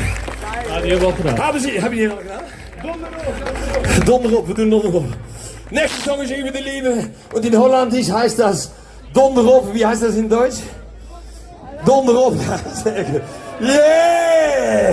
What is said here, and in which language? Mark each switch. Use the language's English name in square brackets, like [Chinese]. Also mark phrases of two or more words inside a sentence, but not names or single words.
[Dutch] Ja, die hebben we al gedaan. Hebben jullie al gedaan? Donder op, we doen donder op. [German] Nächste Song ist über die Liebe und in Holländisch heißt das Donder op. Wie heißt das in Deutsch? Donder op. Ja, sehr gut. Yeah!